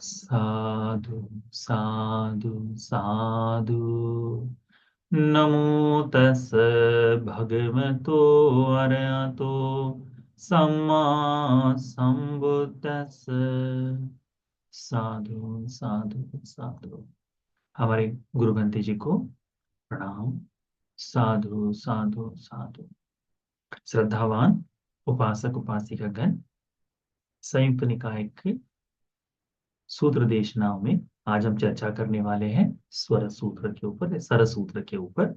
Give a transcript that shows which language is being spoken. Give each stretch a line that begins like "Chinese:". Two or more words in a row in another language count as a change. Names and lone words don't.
Pali: साधु साधु साधु। नमो तस् भगवतो अरहतो सम्मा संबुद्दस्स। साधु साधु साधु।
Hindi: हमारे गुरु बंते जी को प्रणाम।
Pali: साधु साधु साधु।
Hindi: श्रद्धावान उपासक उपासिका गण, संयुक्त निकाय के सूत्र देशनाओं में आज हम चर्चा करने वाले हैं स्वर सूत्र के ऊपर, सर सूत्र के ऊपर।